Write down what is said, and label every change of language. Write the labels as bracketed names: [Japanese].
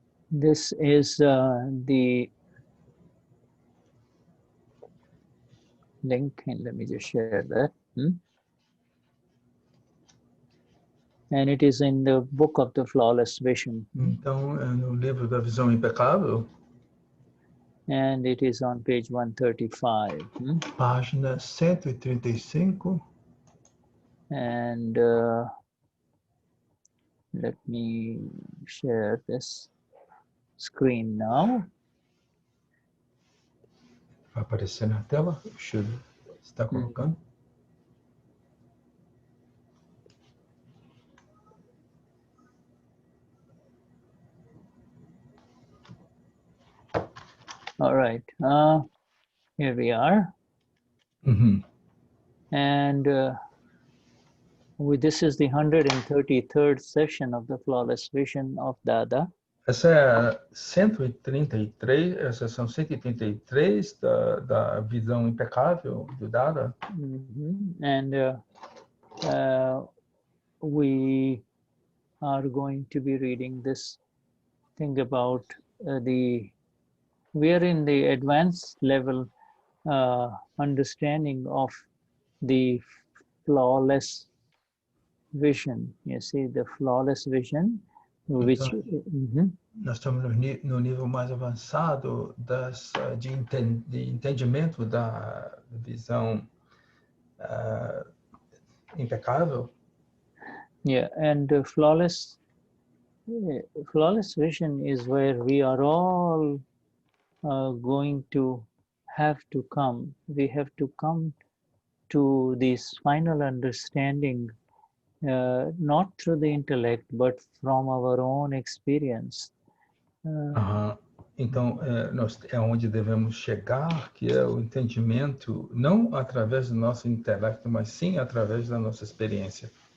[English] This is the link, and let me just share that. And it is in the book of the flawless vision. [Portuguese] Então, é no livro da visão impecável. [English] And it is on page 135. [Portuguese] Página 135. [English] And let me share this screen now. [Portuguese] Vai aparecer na tela. O Shuddha está colocando. [English] All right. Here we are. And this is the 133rd session of the Flawless Vision of Dada. [Portuguese] Essa é a 133, a sessão 133 da visão impecável do Dada. [English] And we are going to be reading this thing about we are in the advanced level understanding of the flawless vision. You see, the flawless vision, which [Portuguese] nós estamos no nível mais avançado de entendimento da visão impecável. [English] Yeah, and flawless vision is where we are all going to have to come. We have to come to this final understanding, not through the intellect, but from our own experience. [Portuguese] Então, é onde devemos chegar, que é o entendimento, não através do nosso intelecto, mas sim através da nossa experiência.